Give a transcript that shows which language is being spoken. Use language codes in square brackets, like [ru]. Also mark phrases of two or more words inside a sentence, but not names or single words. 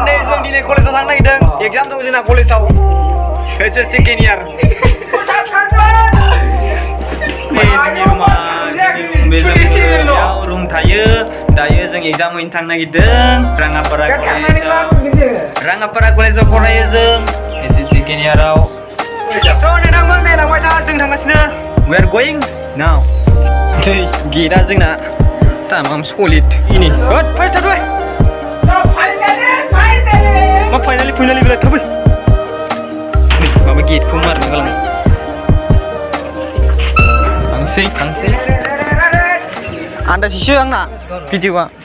[brx] जों दिनै कलेजाव थांनो नागिरदों एगजाम दं जोंना कलेजाव एसे [en] second year [brx] जोंनि रुमा रुम थायो दायो जों एगजाम हैनो थांनो नागिरदों राङापारा कलेजाव फरायो जों एसे सेकेन्ड इयाराव स' नोंथांमोन नायलांबाय था जों थांगासिनो [en] we are going now [brx] गेटआ जोंना तामाम सलिड इनि फै थाबाय मा फाइनालि बिलाय थाबाय माबा गेटखौ मारनो गालांबाय थांसै आन्दासिसो आंना भिडिअआ